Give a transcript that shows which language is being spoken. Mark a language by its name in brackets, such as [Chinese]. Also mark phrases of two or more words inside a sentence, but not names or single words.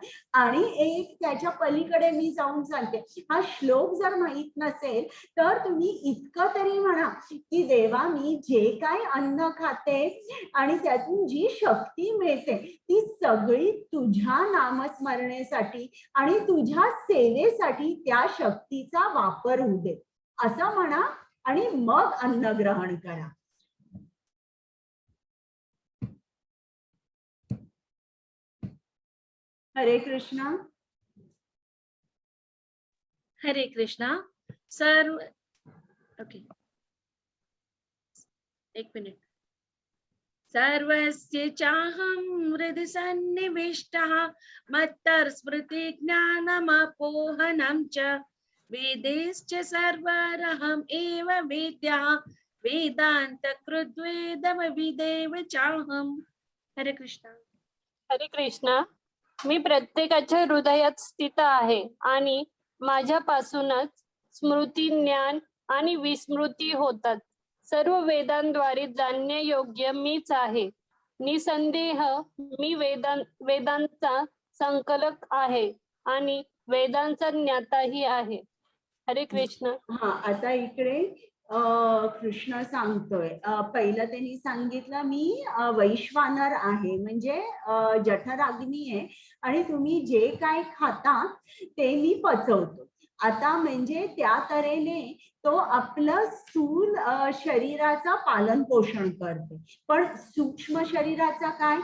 [Marathi] आणि एक त्याच्या पलीकडे मी जाऊन सांगते, हा श्लोक जर माहित नसेल तर तुम्ही इतकं तरी म्हणा की देवा, मी जे काय अन्न खाते आणि त्यातून जी शक्ती मिळते ती सगळी तुझ्या नामस्मरणेसाठी आणि तुझ्या सेवेसाठी त्या शक्तीचा वापर होऊ दे, असं म्हणा आणि मग अन्न ग्रहण करा. हरे कृष्णा. हरे कृष्णा. सर्व ओके, एक मिनिट. [Sanskrit] सर्वस्य चाहं हृदि सन्निविष्टः मत्तः स्मृति ज्ञानमपोहनं च वेदैश्च सर्वरहम् एव वेद्यः वेदांत कृद्वेदमविदेव चाहम्. [Marathi] हरे कृष्णा. हरे कृष्णा. मी प्रत्येकाच्या हृदयात स्थित आहे आणि माझ्यापासूनच स्मृती, ज्ञान आणि विस्मृती होतात. सर्व वेदांद्वारे जाणण्यायोग्य मीच आहे. निसंदेह मी वेदांचा संकलक आहे आणि वेदांचा ज्ञाताही आहे. हरे कृष्ण. हा, आता इकडे कृष्ण सांगतोय. पहिलं त्यांनी सांगितलं मी वैश्वानर आहे, म्हणजे जठराग्नी आहे आणि तुम्ही जे काय खाता ते मी पचवतो. आता म्हणजे त्या तऱ्हेने तो आपलं स्थूल शरीराचं पालन पोषण करते, पण सूक्ष्म शरीराचा काय?